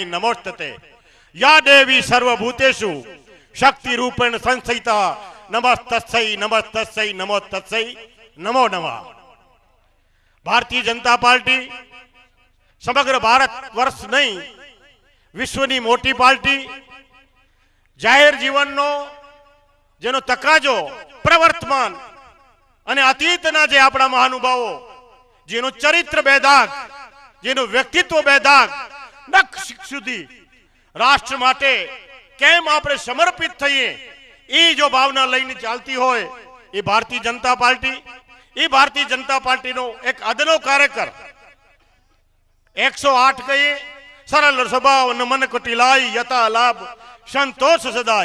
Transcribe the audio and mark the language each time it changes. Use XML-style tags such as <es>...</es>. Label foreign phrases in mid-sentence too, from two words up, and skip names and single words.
<sa>नमोस्तते या देवी सर्वभूतेषु शक्ति रूपेण संस्थिता नमस्तस्यै नमस्तस्यै नमोस्तस्यै नमो नमः.</sa> <gu>ભારતીય જનતા પાર્ટી સમગ્ર ભારત વર્ષ નહીં વિશ્વની મોટી પાર્ટી, જાહિર જીવનનો જેનો તકાજો પ્રવર્તમાન અને અતીતના જે આપણા મહાનુભાવો જેનું ચરિત્ર બેદાગ, જેનું વ્યક્તિત્વ બેદાગ, નખ સુધી રાષ્ટ્ર માટે કેમ આપણે સમર્પિત થઈએ એ જો ભાવના લઈને ચાલતી હોય એ ભારતીય જનતા પાર્ટી, એ ભારતીય જનતા પાર્ટીનો એક અદનો કાર્યકર 108 કહીએ</gu> <awa>सरल स्वभाव मन कटिलाई यथा लाभ संतोष सदाई.</awa>